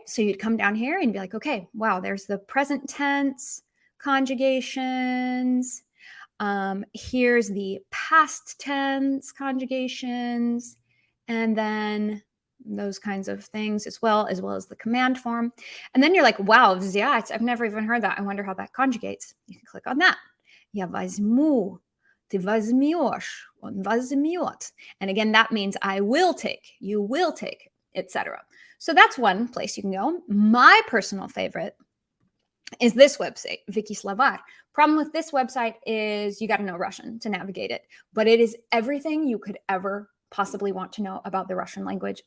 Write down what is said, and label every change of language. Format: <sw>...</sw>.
<en>So you'd come down here and be like, okay, wow, there's the present tense conjugations. Here's the past tense conjugations, and then those kinds of things as well as the command form. And then you're like, wow, взять, I've never even heard that. I wonder how that conjugates. You can click on that.</en> <ru>Я возьму, ты возьмешь, он возьмет.</ru> <en>And again, that means I will take, you will take, etc. So that's one place you can go. My personal favorite is this website, Wikislovar. Problem with this website is you got to know Russian to navigate it, but it is everything you could ever possibly want to know about the Russian language.</en>